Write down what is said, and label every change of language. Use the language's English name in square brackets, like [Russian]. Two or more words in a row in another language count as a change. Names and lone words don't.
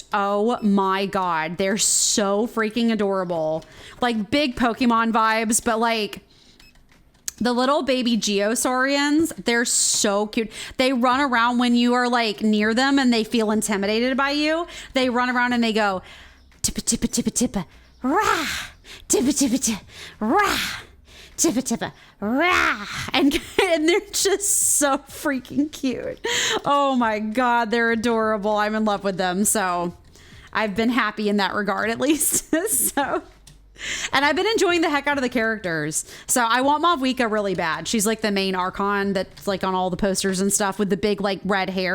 [English] Oh my God. They're so freaking adorable. Like big Pokemon vibes, but like the little baby Geosaurians, they're so cute. They run around when you are like near them and they feel intimidated by you. They run around and they go tippa tippa tippa tippa rah, tippa tippa tippa rah, tippa tippa rah, and they're just so freaking cute. Oh my God, they're adorable. I'm in love with them. So I've been happy in that regard, at least. So, and I've been enjoying the heck out of the characters. So I want Mavwika really bad. She's like the main Archon that's like on all the posters and stuff with the big like red hair.